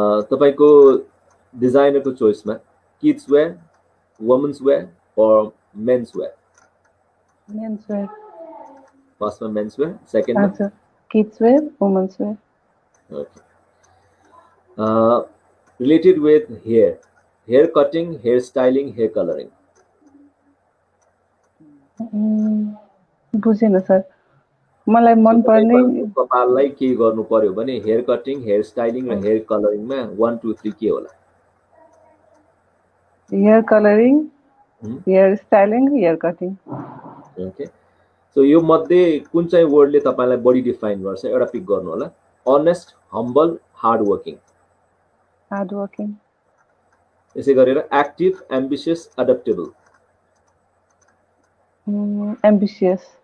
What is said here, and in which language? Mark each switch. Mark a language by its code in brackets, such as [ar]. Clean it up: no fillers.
[ne] तपाईको डिजाइनरको चोइसमा kids where, women's wear [en] or men's wear? Men's wear. First one men's wear, second one kids wear, women's wear. Okay. Related with hair cutting, hair styling, hair coloring? [ne] बुझेन sir. मलाई मन पर्ने कपाललाई के गर्नु पर्यो भने हेयर कटिङ, हेयर स्टाइलिङ र हेयर कलरिङमा 1 2 3 के होला? Hair colouring, hair styling, hair cutting. Okay. So यो मध्ये कुन चाहिँ वर्डले तपाईलाई बडी डिफाइन गर्छ? एउटा पिक गर्नु होला। Honest, humble, hard working? Hard working. यसै गरेर एक्टिभ, एम्बिशियस, एडप्टेबल? एम्बिशियस।